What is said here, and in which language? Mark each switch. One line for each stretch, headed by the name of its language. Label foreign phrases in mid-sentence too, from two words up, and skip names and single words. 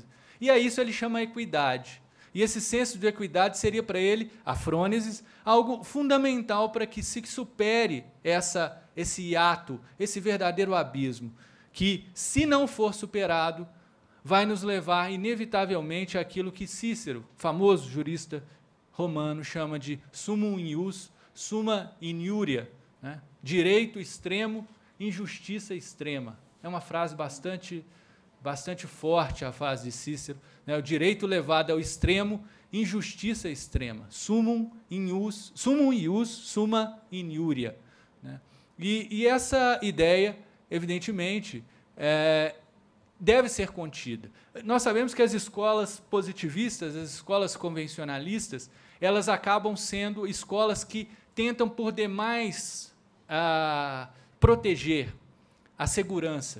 Portuguese: E a isso ele chama equidade. E esse senso de equidade seria para ele, a frônesis, algo fundamental para que se supere esse hiato, esse verdadeiro abismo, que, se não for superado, vai nos levar, inevitavelmente, àquilo que Cícero, famoso jurista romano, chama de
Latin: summum ius, summa iniuria,
Portuguese: né? Direito extremo, injustiça extrema. É uma frase bastante forte, a frase de Cícero, né? O direito levado ao extremo, injustiça extrema.
Latin: Summum ius, summa iniuria,
Portuguese: né? E essa ideia, evidentemente, deve ser contida. Nós sabemos que as escolas positivistas, as escolas convencionalistas, elas acabam sendo escolas que tentam, por demais, proteger a segurança.